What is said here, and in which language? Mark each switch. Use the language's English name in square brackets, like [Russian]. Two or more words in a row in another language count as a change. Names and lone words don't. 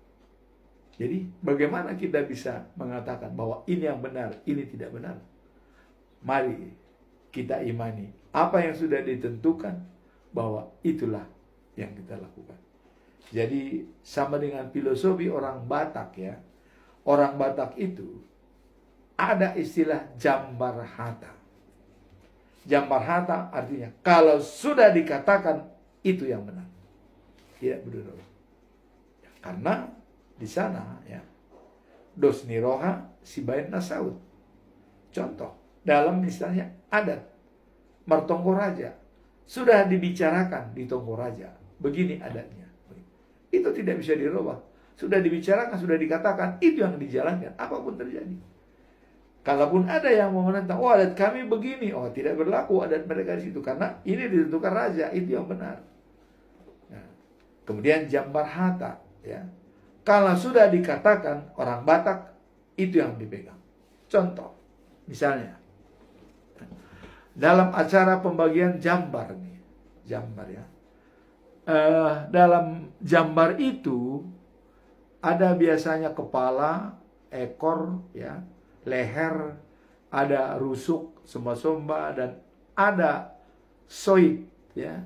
[Indonesian] Jadi, bagaimana kita bisa mengatakan bahwa ini yang benar, ini tidak benar? Mari kita imani apa yang sudah ditentukan, bahwa itulah yang kita lakukan. Jadi, sama dengan filosofi orang Batak, ya. Orang Batak itu ada istilah [Batak Toba] jambar hata. Jambar hata [Indonesian] artinya kalau sudah dikatakan itu yang benar, tidak berubah. Karena di sana, ya, [Batak Toba] dos niroha sibain nasaut. [Indonesian] Contoh dalam misalnya adat Martonggo Raja sudah dibicarakan di Tonggo Raja, begini adatnya. Itu tidak bisa dirubah. Sudah dibicarakan, sudah dikatakan, itu yang dijalankan apapun terjadi. Kalaupun ada yang mau menentang, oh adat kami begini, oh tidak berlaku adat mereka di situ karena ini ditentukan raja, itu yang benar. Nah, kemudian [Batak Toba] jambar hata, [Indonesian] ya. Kalau sudah dikatakan orang Batak, itu yang dipegang. Contoh, misalnya dalam acara pembagian jambar nih, jambar, ya. Dalam jambar itu ada biasanya kepala, ekor, ya, leher, ada rusuk, somba-somba, dan ada soit, ya.